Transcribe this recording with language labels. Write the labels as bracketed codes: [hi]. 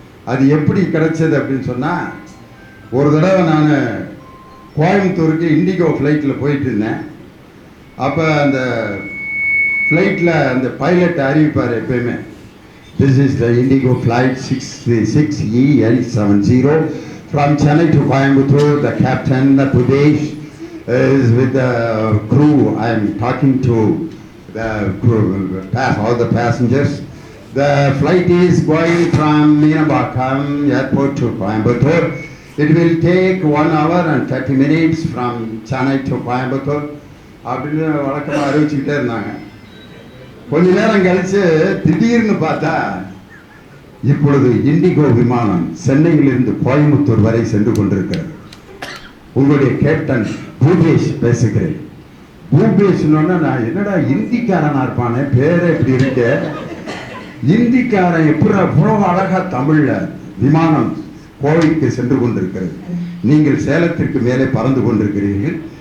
[ta] அது எப்படி கிடைச்சது அப்படின்னு சொன்னால், ஒரு தடவை நான் கோயம்புத்தூருக்கு இண்டிகோ ஃப்ளைட்டில் போயிட்டு இருந்தேன். அப்போ அந்த ஃப்ளைட்டில் அந்த பைலட் அறிவிப்பார் எப்பயுமே, [en] This is the IndiGo flight 636EL70 from Chennai to Coimbatore. The captain, the Pudesh, is with the crew. I am talking to the crew, all the passengers. The flight is going from Meenambakam airport to Coimbatore. It will take 1 hour and 30 minutes from Chennai to Coimbatore. [ta] அப்படின்னு வழக்கமாக அறிவிச்சுக்கிட்டே இருந்தாங்க. கொஞ்ச நேரம் கழிச்சு திடீர்னு பார்த்தா இப்பொழுது indigo விமானம் சென்னையிலிருந்து கோயம்புத்தூர் வரை சென்று கொண்டிருக்கிறது. உங்களுடைய கேப்டன் பூபேஷ் பேசுகிறேன். பூபேஷ்னோன்னா நான் என்னடா இந்திக்காரனா இருப்பானே, பேரே இப்படி இருக்க, இந்திக்காரன் எப்படி அவ்வளவு அழகா தமிழ்ல விமானம் கோவைக்கு சென்று கொண்டிருக்கிறது, நீங்கள் சேலத்திற்கு மேலே பறந்து கொண்டிருக்கிறீர்கள்.